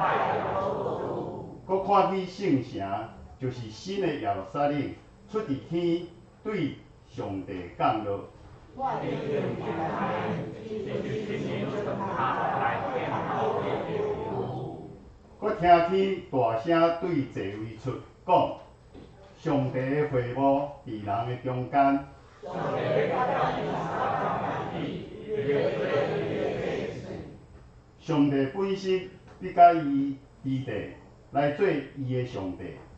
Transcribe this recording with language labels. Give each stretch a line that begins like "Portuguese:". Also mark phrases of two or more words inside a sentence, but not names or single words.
Min Nan Chinese: 搁看见圣城，就是新的耶路撒冷，出伫天，对上帝降落。我听见大声对座位出讲：上帝的会幕伫人的中间。上帝本身必甲伊伫地来做伊的上帝。